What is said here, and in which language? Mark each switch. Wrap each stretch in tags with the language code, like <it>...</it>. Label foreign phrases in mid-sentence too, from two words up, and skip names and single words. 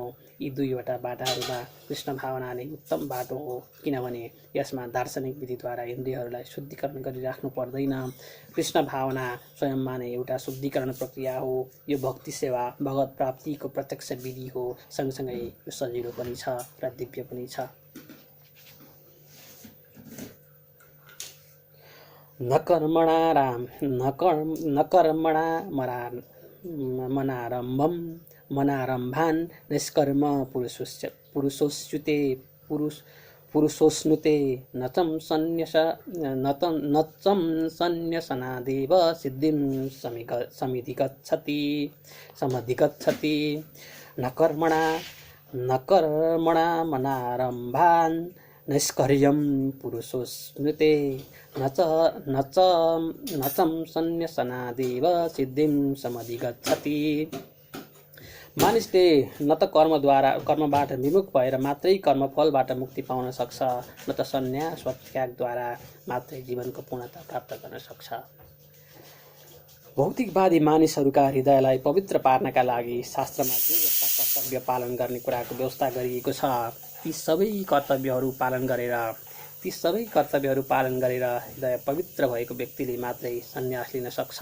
<ne>यी दुईवटा बाटाहरूमा कृष्ण भावना नै उत्तम बाटो हो, किनभने यसमा दार्शनिक विधिद्वारा इन्द्रियहरूलाई शुद्धिकरण गरिराख्नु पर्दैन। कृष्ण भावना स्वयंमा नै एउटा शुद्धिकरण प्रक्रिया हो। यो भक्ति सेवा भगवत प्राप्तिको प्रत्यक्ष विधि हो। सँगसँगै यो सजिलो पनि छ र दिव्य पनि छ।</ne> <sa>न कर्मणा मनारम्भम मनारम्भान् निष्कर्म पुरुषोऽश्नुते नचं सन्न्यसनादेव सिद्धिं समधिगच्छति। न कर्मणा मनारम्भान् नैष्कर्यं पुरुषोऽश्नुते नचं सन्न्यसनादेव सिद्धिं समधिगच्छति।</sa> <ne>मानिसले न त कर्मबाट विमुख भएर मात्रै कर्मफलबाट मुक्ति पाउन सक्छ, न त सन्न्यास वा त्यागद्वारा मात्रै जीवनको पूर्णता प्राप्त गर्न सक्छ। भौतिकवादी मानिसहरूका हृदयलाई पवित्र पार्नका लागि शास्त्रमा जे जस्ता कर्तव्य पालन गर्ने कुराको व्यवस्था गरिएको छ, ती सबै कर्तव्यहरू पालन गरेर हृदय पवित्र भएको व्यक्तिले मात्रै सन्यास लिन सक्छ।</ne>